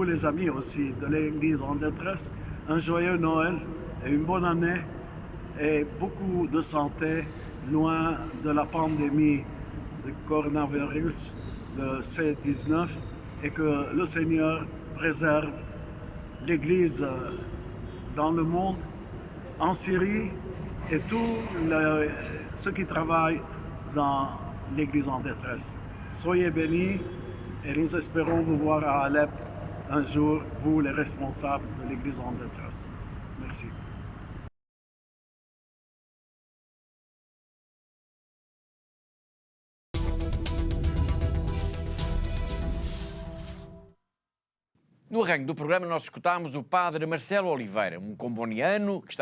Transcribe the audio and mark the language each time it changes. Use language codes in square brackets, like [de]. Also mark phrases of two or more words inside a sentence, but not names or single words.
[fr] les amis aussi de l'Église en détresse, un joyeux Noël et une bonne année et beaucoup de santé loin de la pandémie de coronavirus de C-19 et que le Seigneur préserve l'Église dans le monde, en Syrie et tous ceux qui travaillent dans l'Église en détresse. Soyez bénis et nous espérons vous voir à Alep un jour, vous les responsables de l'Église en détresse. Merci. [pt] No arranque do programa, nós escutámos o padre Marcelo Oliveira, um comboniano que está